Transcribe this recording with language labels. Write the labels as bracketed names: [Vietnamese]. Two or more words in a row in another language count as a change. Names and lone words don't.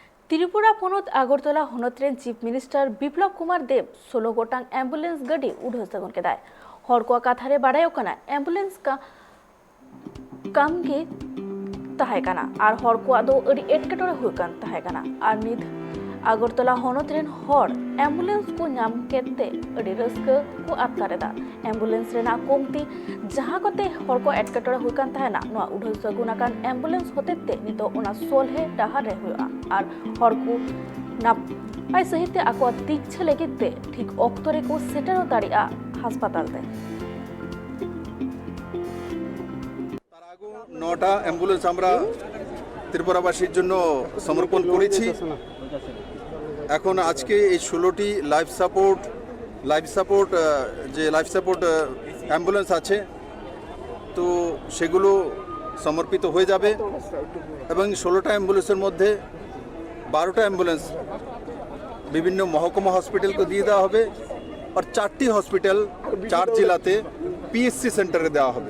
[Santali] त्रिपुरा पनत आगरतला हनोत्रेन [English] chief minister [Santali] बिप्लव कुमार देव 16 गोटांग एम्बुलेंस गाड़ी उड़ो सगन के दाय हर को काथारे बाड़ाय ओकना एम्बुलेंस का काम के तहाय काना आर हर को दो अड़ी एटकेटोरे हुय कान तहाय काना आर नित आगरतला हनोत्रेन हर एम्बुलेंस को नाम केते अड़ी रस्क को आतकारेदा एम्बुलेंस रेना कोमती जहां कोते हर को एटकेटोरे हुय कान तहायना नोआ उड़ो सगुना कान एम्बुलेंस होतेते नितो ओना सोलहे डाहार रे हुयआ आर हर को नापाय सहित आको तीक्षा लेगिते ठीक अक्तरे को सेटेरो दाड़िया हासपाताल ते [Bangla] তার আগে 9টা অ্যাম্বুলেন্স আমরা ত্রিপুরাবাসীর জন্য সমর্পণ করেছি। এখন আজকে এই 16টি [English] life support ambulance [Bangla] আছে, তো সেগুলো সমর্পিত হয়ে যাবে এবং 16টা অ্যাম্বুলেন্সের মধ্যে 12টা অ্যাম্বুলেন্স বিভিন্ন মহকুমা হসপিটালকে দিয়ে দেওয়া হবে আর 4টি হসপিটাল 4 জেলাতে পিএসসি সেন্টারে দেওয়া হবে।